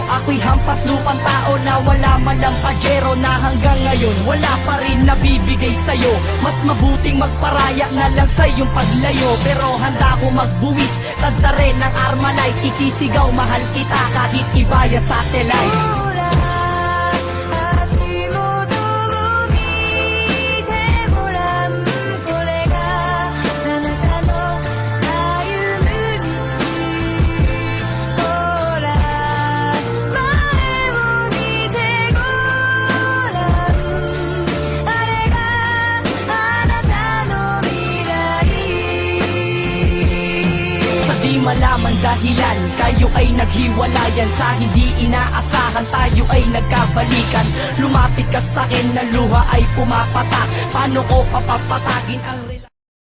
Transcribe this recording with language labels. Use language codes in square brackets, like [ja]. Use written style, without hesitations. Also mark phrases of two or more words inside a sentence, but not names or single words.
[tl] Ako'y hampas lupang tao na wala malang pajero. Na hanggang ngayon wala pa rin nabibigay sa'yo. Mas mabuting magparaya na lang sa iyong paglayo. Pero handa ko magbuwis, tanda rin ng Armalite. Isisigaw mahal kita kahit ibaya satellite. [ja] ほら足元を見てごらん、これがあなたの歩む道。ほら前を見てごらん、あれがあなたの未来。 [tl] Sa di malaman dahilan, kayo ay naghiwalayan. Sa hindi inaasahan tayo ay nagkabayan. balikan. Lumapit ka sa akin na luha ay pumapatak. Paano ko papapatagin ang relasyon?